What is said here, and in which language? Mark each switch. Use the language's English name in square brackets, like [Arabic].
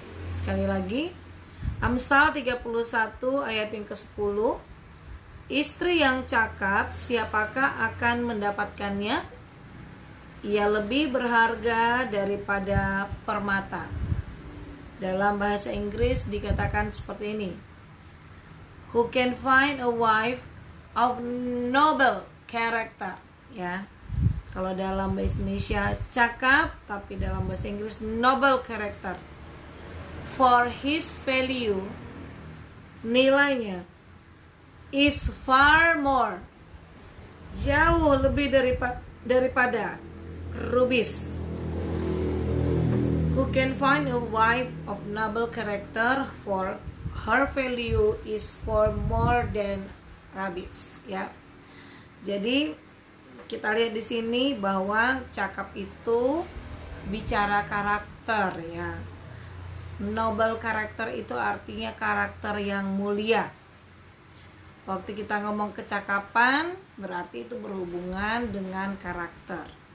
[Indonesian] Sekali lagi, Amsal 31 ayat yang ke-10. Istri yang cakap, siapakah akan mendapatkannya? Ia lebih berharga daripada permata. Dalam bahasa Inggris dikatakan seperti ini. [English] Who can find a wife of noble character? [Indonesian] Ya. Kalau dalam bahasa Indonesia cakap, tapi dalam bahasa Inggris noble character. [English] For his value, [Indonesian] nilainya, [English] is far more, [Indonesian] jauh lebih daripada rubis. [English] Who can find a wife of noble character, for her value is far more than rubis. [Indonesian] Ya. Jadi kita lihat di sini bahwa cakap itu bicara karakter ya. Noble karakter itu artinya karakter yang mulia. Waktu kita ngomong kecakapan, berarti itu berhubungan dengan karakter.